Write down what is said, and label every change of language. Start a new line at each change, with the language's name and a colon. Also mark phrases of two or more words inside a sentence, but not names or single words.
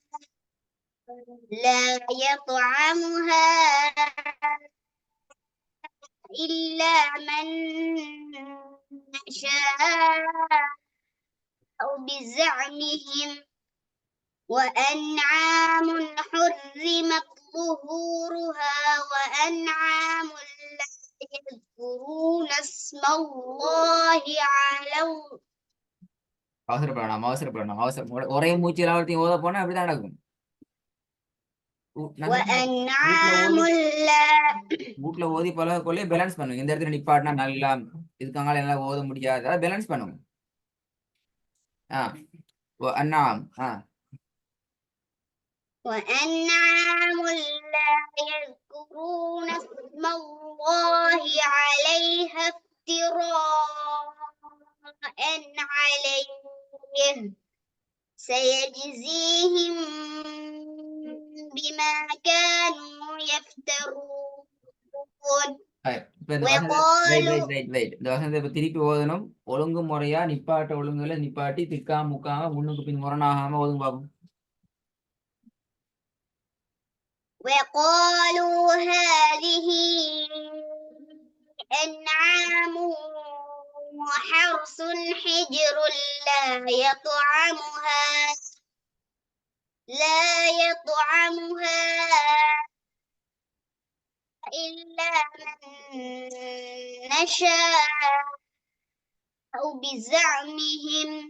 Arabic: إلا من نشاء بزعمهم وأنعام حرمت ظهورها وأنعام لا يذكرون اسم الله
Tamil: அவசரப்படணும். ஒரே மூச்சு எல்லாத்தையும் ஓத போனா அப்படிதான் நடக்கும். வீட்டுல ஓதி பழகக்குள்ளே பேலன்ஸ் பண்ணுங்க. இந்த இடத்துல நிப்பாட்டினா நல்லா இதுக்காக எல்லாம் ஓத முடியாது, அதை பேலன்ஸ் பண்ணுங்க.
Arabic: وأنعام لا يذكرون اسم الله عليها افتراء عليه سيجزيهم بما كانوا يفترون.
Tamil: திருப்பி ஓதணும். ஒழுங்கு முறையா நிப்பாட்ட ஒழுங்குல நிப்பாட்டி திக்காம முக்காம முன்னுக்கு பின் முரணாகாம ஓதுங்க பாப்போம்.
Arabic: وقالوا هذه أنعام وحرث حجر لا يطعمها إلا من نشاء بزعمهم